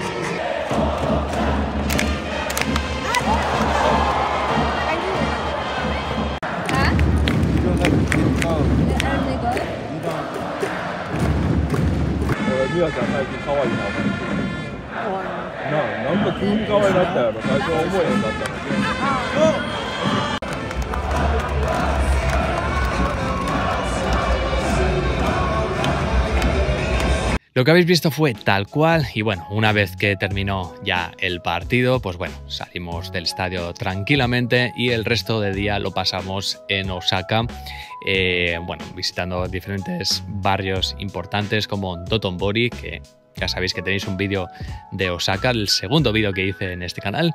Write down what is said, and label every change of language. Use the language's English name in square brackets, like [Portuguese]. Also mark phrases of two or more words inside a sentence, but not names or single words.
[Japanese] ミワちゃん最近可愛いな。なんか急に可愛いなったやろ。最初は思えへんかったの。 [Spanish] Lo que habéis visto fue tal cual y bueno, una vez que terminó ya el partido, pues bueno, salimos del estadio tranquilamente y el resto del día lo pasamos en Osaka, bueno, visitando diferentes barrios importantes como Dotonbori, que ya sabéis que tenéis un vídeo de Osaka, el segundo vídeo que hice en este canal.